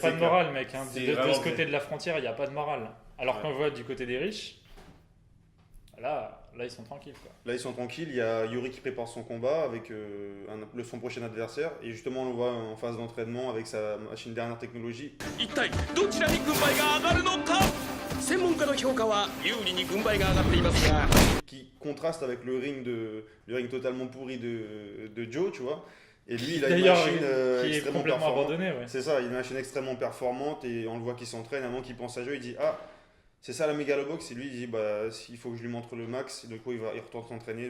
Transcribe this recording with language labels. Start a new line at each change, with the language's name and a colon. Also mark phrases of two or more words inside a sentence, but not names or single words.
French: c'est de morale, mec. Hein. c'est De vraiment ce côté vrai. de la frontière, il n'y a pas de morale. Alors Ouais. qu'on voit du côté des riches, là ils sont tranquilles, quoi. Là, ils sont tranquilles. Il y a Yuri qui prépare son combat avec son prochain adversaire. Et justement, on le voit en phase d'entraînement avec sa machine dernière technologie.
Japanese: 一体どちらに軍配が上がるのか専門家の評価は有利に軍配が上がっていますが
French: Qui contraste avec le ring totalement pourri de Joe, tu vois. Et lui, il a une D'ailleurs, machine qui est extrêmement complètement performante. abandonné, ouais. C'est ça, il a une machine extrêmement performante et on le voit qu'il s'entraîne. À un moment qu'il pense à Joe, il dit ah, c'est ça la Megalobox. Et lui, il dit bah, il faut que je lui montre le max. Et du coup, il retourne s'entraîner.